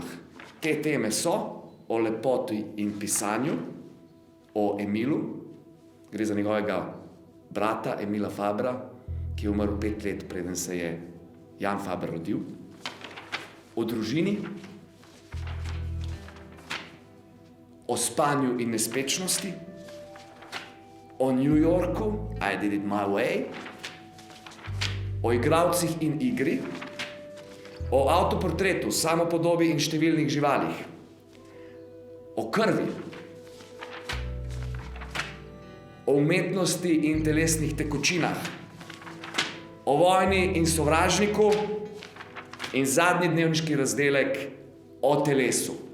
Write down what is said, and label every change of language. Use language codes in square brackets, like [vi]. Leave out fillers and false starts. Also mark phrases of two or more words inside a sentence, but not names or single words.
[sl] Te teme so o lepoti in pisanju, o Emilu, gre za njegovega brata Emila Fabra, ki je umrl 5 let, preden se je Jan Faber rodil, o družini, o spanju in nespečnosti, o New Yorku, [en] I did it my way, [sl] o igralcih in igri, o avtoportretu, samopodobi in številnih živalih, o krvi, o umetnosti in telesnih tekočinah, o vojni in sovražniku in zadnji dnevniški razdelek o telesu.